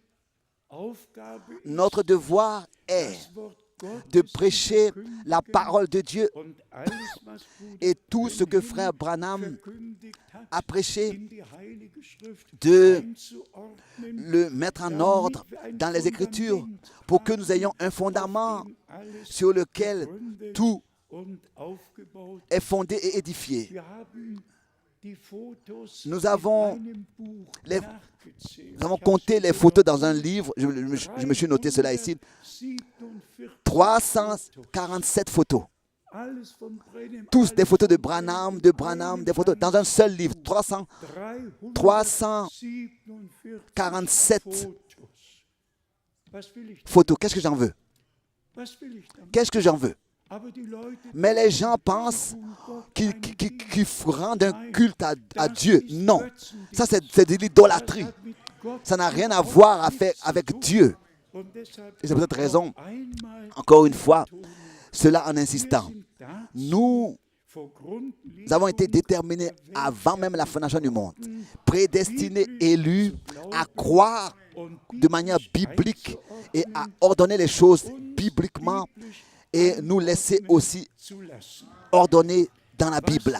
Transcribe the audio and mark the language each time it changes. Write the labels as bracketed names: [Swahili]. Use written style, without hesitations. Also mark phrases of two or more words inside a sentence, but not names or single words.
[French] Notre devoir est de prêcher la parole de Dieu. Et tout ce que Frère Branham à prêcher, [German] in die Heilige Schrift [French] de [German] einzuordnen, [French] le mettre en ordre dans les Écritures pour que nous ayons un fondament [German] alles [French] sur lequel [German] gegründet [French] tout [German] und aufgebaut. [French] est fondé et édifié. [German] Wir haben die Fotos [French] Nous avons [German] in einem Buch [French] les- [German] nachgezählt. [French] Nous avons [German] Ich habe [French] compté [German] sie [French] les photos dans un livre. Je me suis noté cela ici. 347 photos. [German] Alles von Brenhem, [French] Tous [German] alles [French] des photos de [German] von Branham, Brenhem, [French] des photos dans un seul livre. 347 [German] Fotos. Was will ich, [French] photos. Qu'est-ce que j'en veux? [German] was will ich damit? [French] Qu'est-ce que j'en veux? [German] Aber die Leute [French] Mais les gens pensent qu'ils rendent un culte à Dieu. Non, ça c'est de l'idolâtrie. Ça n'a rien à voir avec Dieu. Et c'est pour cette raison, encore une fois, cela en insistant, nous avons été déterminés avant même la fondation du monde, prédestinés, élus à croire de manière biblique et à ordonner les choses bibliquement et nous laisser aussi ordonner dans la Bible.